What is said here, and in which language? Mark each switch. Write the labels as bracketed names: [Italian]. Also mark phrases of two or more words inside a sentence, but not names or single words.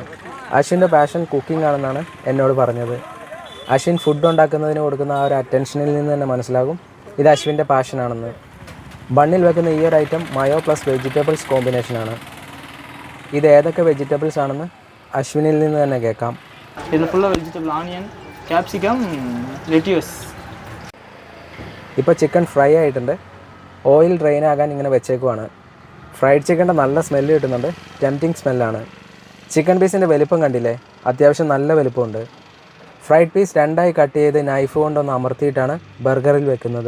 [Malayalam] അശ്വിൻ്റെ [English] passion cooking [Malayalam] ആണെന്നാണ് എന്നോട് പറഞ്ഞത്. അശ്വിൻ ഫുഡ് ഉണ്ടാക്കുന്നതിന് കൊടുക്കുന്ന ആ ഒരു അറ്റൻഷനിൽ നിന്ന് തന്നെ മനസ്സിലാകും ഇത് അശ്വിൻ്റെ പാഷനാണെന്ന്. ബണ്ണിൽ വെക്കുന്ന ഈ ഒരു ഐറ്റം [English] mayo plus vegetables [Malayalam] കോമ്പിനേഷനാണ്. ഇത് ഏതൊക്കെ വെജിറ്റബിൾസ് ആണെന്ന് അശ്വിനിൽ നിന്ന് തന്നെ കേൾക്കാം. [Tamil] இது ஃபுல்லாக வெஜிடபிள், ஆனியன், கேப்சிகம், ലെറ്റ്യൂസ്. [Malayalam] ഇപ്പോൾ [English] chicken fry [Malayalam] ആയിട്ടുണ്ട്. [English] oil drain [Malayalam] ആകാൻ ഇങ്ങനെ വെച്ചേക്കുവാണ്. [English] fried chicken's [Malayalam] നല്ല സ്മെല്ല് കിട്ടുന്നുണ്ട്. [English] tempting smell. chicken piece's [Malayalam] വലിപ്പം കണ്ടില്ലേ? അത്യാവശ്യം നല്ല വലിപ്പമുണ്ട്. [English] fried piece [Malayalam] 2ആയി കട്ട് ചെയ്ത് നൈഫ് കൊണ്ടൊന്ന് അമർത്തിയിട്ടാണ് ബർഗറിൽ വെക്കുന്നത്.